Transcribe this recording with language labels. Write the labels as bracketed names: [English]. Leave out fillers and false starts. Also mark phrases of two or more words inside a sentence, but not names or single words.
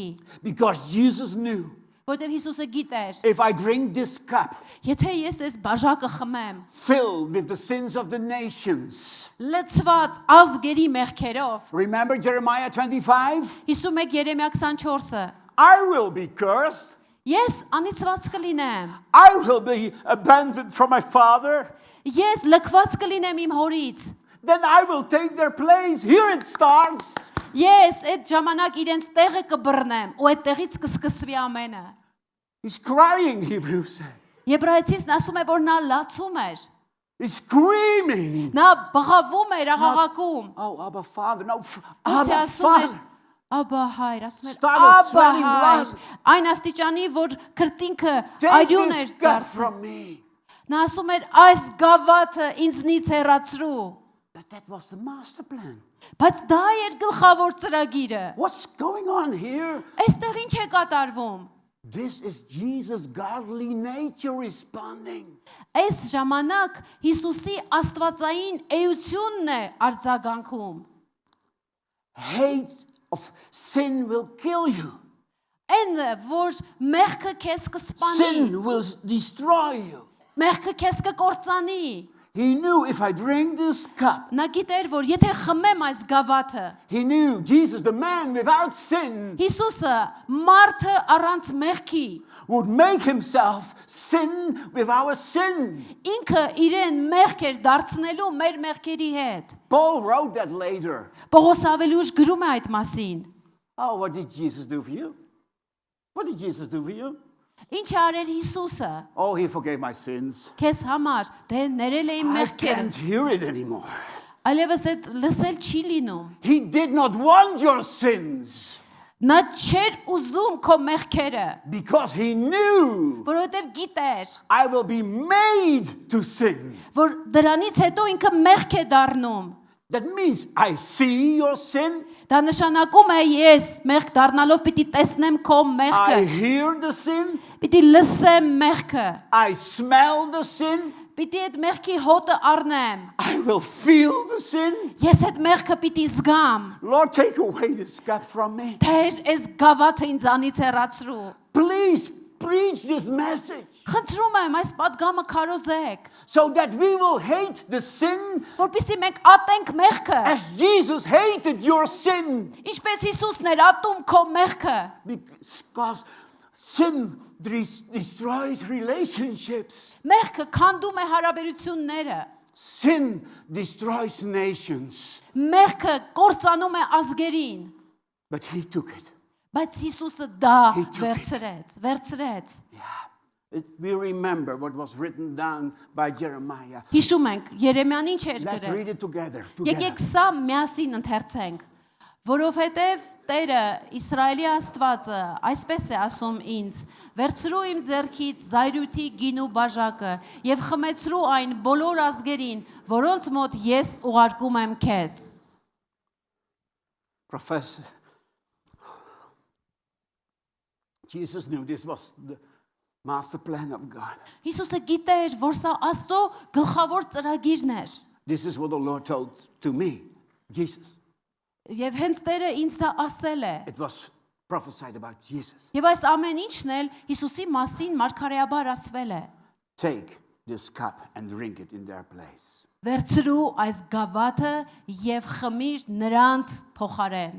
[English] Because Jesus knew, [Armenian] որտեղ Հիսուսը գիտեր, [English] if I drink this cup [Armenian] եթե ես այս բաժակը խմեմ, [English] filled with the sins of the nations. [Armenian] լցված ազգերի մեղքերով, [English] Remember Jeremiah 25? [Armenian] 51 Երեմիա 24-ը, [English] I will be cursed. [Armenian] ես անիծված կլինեմ, [English] I will be abandoned from my father. [Armenian] ես լքված կլինեմ իմ հորից, [English] Then I will take their place. Here it starts. [Armenian] ես այդ ժամանակ իրենց տեղը կբռնեմ, ու այդ տեղից կսկսվի ամենը։ [English] He's crying, Hebrews say. [Armenian] Եբրայեցիցն ասում է, որ նա լացում էր, [English] He's screaming. [Armenian] նա բղավում էր, աղաղակում, [English] Oh, Abba, Father. No, [Armenian] Ոչ թե [English] Abba, [Armenian] ասում էր [English] Father. [Armenian] Աբա հայր, ասում էր [English] Started [Armenian] Աբա [English] sweating [Armenian] հայր, [English] blood. [Armenian] այն աստիճանի, որ քրտինքը [English] Take [Armenian] այրուն էր [English] this cup [Armenian] դարձել։ [English] from me. [Armenian] Նա ասում էր այս գավաթը ինձնից հեռացրու։ [English] But that was the master plan. [Armenian] Բայց դա էր գլխավոր ծրագիրը։ [English] What's going on here? [Armenian] Այստեղ ինչ է կատարվում։ [English] This is Jesus' godly nature responding. [Armenian] Այս ժամանակ Հիսուսի աստվածային էությունն է արձագանքում։ [English] Hate of sin will kill you. [Armenian] Այն որ մեղքը քեզ կսպանի, [English] Sin will destroy you. [Armenian] մեղքը քեզ կկործանի։ [English] He knew if I drink this cup, [Armenian] Նա գիտեր, որ եթե խմեմ այս գավաթը, [English] he knew Jesus, the man without sin, [Armenian] Հիսուսը մարդը առանց մեղքի, [English] would make himself sin with our sin. [Armenian] ինքը իրեն մեղք էր դարձնելու մեր մեղքերի հետ։ [English] Paul wrote that later. [Armenian] Պողոս ավելի ուշ գրում է այդ մասին։ [English] Oh, what did Jesus do for you? What did Jesus do for you? [Armenian] Ինչ է արել Հիսուսը [English] Oh, he forgave my sins. [Armenian] քեզ համար, դե ներել է իմ [English] I [Armenian] մեղքերը, [English] can't hear it anymore. [Armenian] այլևս այդ լսել չի լինում։ [English] He did not want your sins [Armenian] Նա չէր ուզում քո մեղքերը, [English] because he knew [Armenian] որովհետև գիտեր, [English] I will be made to sin. [Armenian] որ դրանից հետո ինքը մեղք է դառնում։ [English] That means I see your sin, [Armenian] Դա նշանակում է ես մեղք դառնալով պիտի տեսնեմ քո մեղքը, [English] I hear the sin, [Armenian] պիտի լսեմ մեղքը, [English] I smell the sin, [Armenian] պիտի այդ մեղքի հոտը առնեմ, [English] I will feel the sin. [Armenian] ես այդ մեղքը պիտի զգամ, [English] Lord, take away this cup from me. [Armenian] Տեր, այս գավաթը ինձանից հեռացրու։ [English] Please preach this message [Armenian] Խնդրում եմ այս պատգամը քարոզեք, [English] so that we will hate the sin [Armenian] որպեսզի մենք ատենք մեղքը, [English] as Jesus hated your sin. [Armenian] ինչպես Հիսուսն էր ատում քո մեղքը, [English] Because sin destroys relationships. [Armenian] մեղքը քանդում է հարաբերությունները, [English] Sin destroys nations. [Armenian] մեղքը կործանում է ազգերին, [English] But he took it. [Armenian] բայց Հիսուսը դա [English] He took it. [Armenian] վերցրեց։ [English] We remember what was written down by Jeremiah. [Armenian] Հիշում ենք Երեմիան ինչ էր [English] Let's [Armenian] գրել։ [English] read it together. [Armenian] Եկեք սա միասին ընթերցենք, որովհետև Տերը Իսրայելի Աստվածը այսպես է ասում ինձ. վերցրու իմ ձեռքից զայրույթի գինու բաժակը եւ խմեցրու այն բոլոր ազգերին, որոնց մոտ ես ուղարկում եմ քեզ։ [English] Professor Jesus knew this was the master plan of God. [Armenian] Հիսուսը գիտեր, որ սա Աստծո գլխավոր ծրագիրն էր։ [English] This is what the Lord told to me, Jesus. [Armenian] Եվ հենց Տերը ինձ դա ասել է։ [English] It was prophesied about Jesus. [Armenian] Եվ այս ամեն ինչն էլ Հիսուսի մասին մարգարեաբար ասվել է։ [English] Take this cup and drink it in their place. [Armenian] Վերցրու այս գավաթը եւ խմիր նրանց փոխարեն։